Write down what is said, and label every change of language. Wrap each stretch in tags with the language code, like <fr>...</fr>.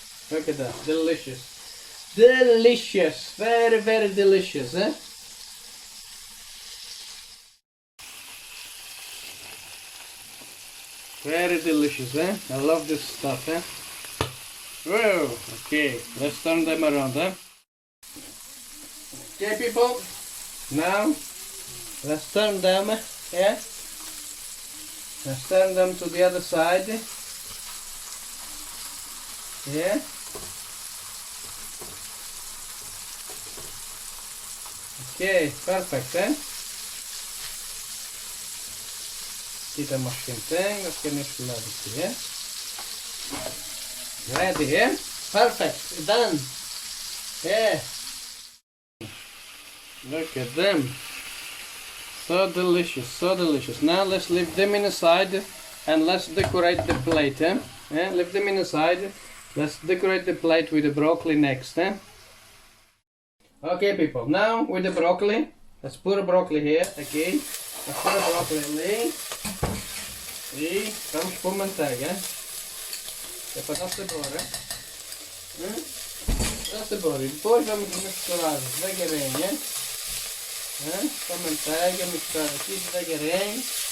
<en>Look at that, delicious. Delicious, very delicious, Very delicious, I love this stuff, Whoa, okay, let's turn them around, Okay, people, now let's turn them, Let's turn them to the other side, Okay, perfect,</en> <pt>aqui está mais quentinho, aqui neste lado aqui, é?</pt> <en>Ready, yeah? Perfect, done. Yeah. Look at them. So delicious, so delicious. Now let's leave them in the side and let's decorate the plate, eh? Yeah, leave them in the side. Let's decorate the plate with the broccoli next, eh? Okay, people, now with the broccoli, let's put the broccoli here, okay? Let's put the broccoli ali.</en> <pt>E vamos pôr manteiga, é para dar sabor, dá sabor. E depois vamos misturar devagarinho, com a manteiga, misturar aqui devagarinho.</pt>